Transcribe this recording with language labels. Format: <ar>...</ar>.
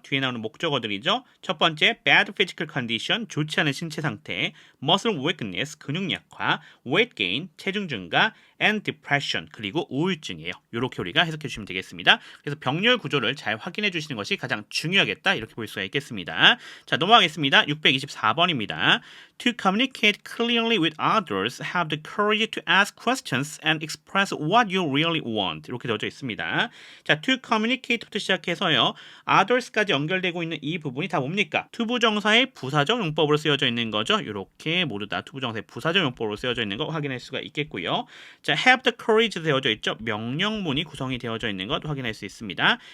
<ko>뒤에 나오는 목적어들이죠. 첫 번째</ko> <en>bad physical condition</en> <ko>좋지 않은 신체 상태,</ko> <en>muscle weakness</en> <ko>근육 약화,</ko> <en>weight gain</en> <ko>체중 증가,</ko> <en>and depression</en> <ko>그리고 우울증이에요. 이렇게 우리가 해석해 주시면 되겠습니다. 그래서 병렬 구조를 잘 확인해 주시는 것이 가장 중요하겠다. 이렇게 볼 수가 있겠습니다. 자, 넘어가겠습니다. 624번입니다.</ko> <en>To communicate clearly with others, have the courage to ask questions and express what you really want.</en> <ko>이렇게 되어져 있습니다. 자,</ko> <en>to communicate</en> <ko>부터 시작해서요. others까지 연결되고 있는 이 부분이 다 뭡니까? 투부정사의 부사적 용법으로 쓰여져 있는 거죠. 이렇게 모두 다 투부정사의 부사적 용법으로 쓰여져 있는 거 확인할 수가 있겠고요. 자,</ko> <en>have the courage</en> <ko>되어져 있죠. 명령문이 구성이 되어져 있는 것 확인할 수 있습니다.</ko>